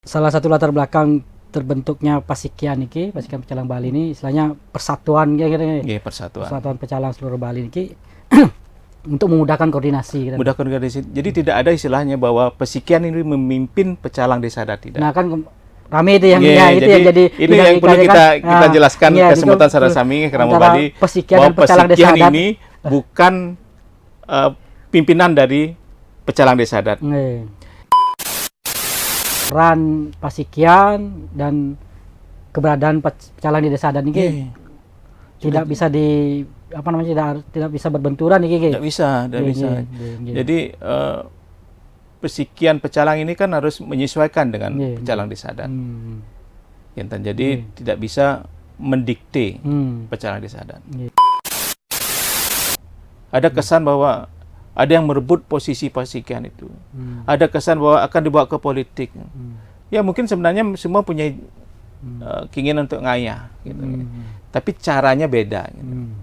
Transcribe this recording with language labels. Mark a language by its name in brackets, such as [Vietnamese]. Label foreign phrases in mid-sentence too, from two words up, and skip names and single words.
[Indonesian] Salah satu latar belakang terbentuknya Pasikian iki, Pasikian Pecalang Bali ini istilahnya persatuan Nggih, persatuan. Persatuan Pecalang seluruh Bali iki untuk memudahkan koordinasi. Mudah koordinasi. Jadi tidak ada istilahnya bahwa Pasikian ini memimpin pecalang desa adat, tidak. Nah kan rame itu yang Yeah, itu yang jadi ini yang perlu kita jelaskan kesempatan Sarasami Kerama Bali Pasikian bahwa dan Pecalang Desa Pasikian Adat ini bukan pimpinan dari pecalang desa adat. Peran Pasikian dan keberadaan pecalang di desa adat ini tidak bisa tidak bisa berbenturan ini. Tidak bisa. Jadi Pasikian pecalang ini kan harus menyesuaikan dengan pecalang desa adat. Jadi tidak bisa mendikte pecalang desa adat. Ada kesan bahwa ada yang merebut posisi Pasikian itu. Ada kesan bahwa akan dibawa ke politik. Ya mungkin sebenarnya semua punya keinginan untuk ngayah, gitu. Tapi caranya beda. Gitu.